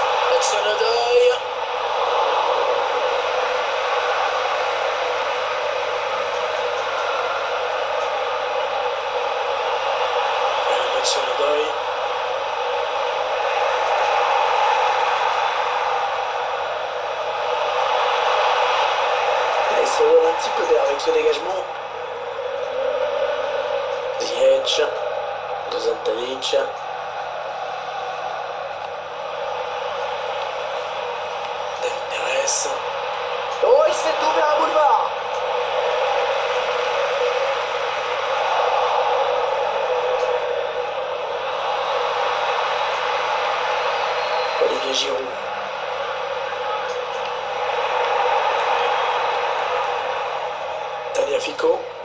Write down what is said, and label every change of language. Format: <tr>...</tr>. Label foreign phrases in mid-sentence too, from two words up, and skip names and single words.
<fr>Hudson-Odoi. Hudson-Odoi. Il se redonne un petit peu d'air avec ce dégagement. Ziyech. Dusan Tadic. David Neres. Oh, il s'est ouvert un boulevard. Olivier Giroud. Fico.</fr>